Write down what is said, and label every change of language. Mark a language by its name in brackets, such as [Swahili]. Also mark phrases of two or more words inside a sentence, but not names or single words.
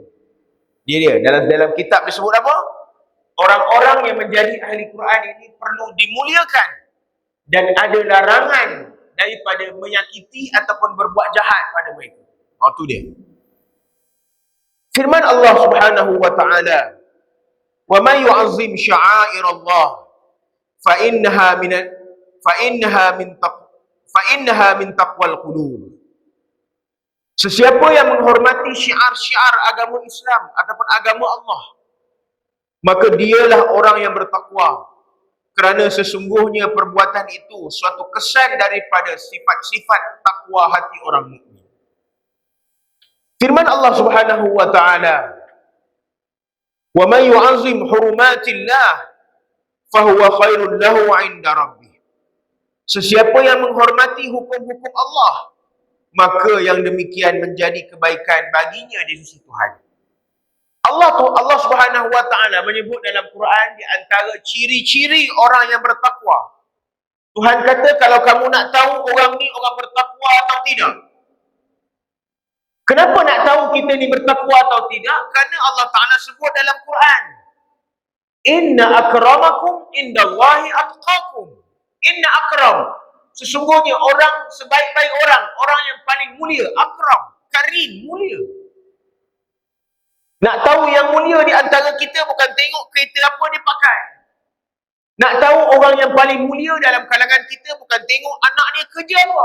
[Malay] Dia dalam kitab disebut apa? Orang-orang yang menjadi ahli Quran ini perlu dimuliakan dan ada larangan daripada menyakiti ataupun berbuat jahat pada mereka. Itu dia. [Arabic] Firman الله سبحانه وتعالى، "ومن يعظم شعائر الله فإنها من تقوى القلوب." [Malay] Sesiapa yang menghormati syiar-syiar agama Islam ataupun agama Allah, maka dialah orang yang bertakwa, kerana sesungguhnya perbuatan itu suatu kesan daripada sifat-sifat takwa hati orang mukmin. [Arabic] Firman الله سبحانه وتعالى، "ومن يعظم حرمات الله فهو خير له عند ربه." [Malay] Sesiapa yang menghormati hukum-hukum Allah, maka yang demikian menjadi kebaikan baginya di sisi Tuhan. [Arabic] الله سبحانه وتعالى [Malay] menyebut dalam Quran di antara ciri-ciri orang yang bertakwa. Tuhan kata, kalau kamu nak tahu orang ni orang bertakwa atau tidak, Kenapa nak tahu kita ni bertakwa atau tidak? Kerana [Arabic] الله تعالى [Malay] sebut dalam Quran. [Arabic] إن أكرمكم عند الله أتقاكم. إن أكرم. [Malay] Sesungguhnya orang sebaik-baik orang, orang yang paling mulia, akram, karim, mulia. Nak tahu yang mulia di antara kita bukan tengok kereta apa dia pakai. Nak tahu orang yang paling mulia dalam kalangan kita bukan tengok anak dia kerja apa.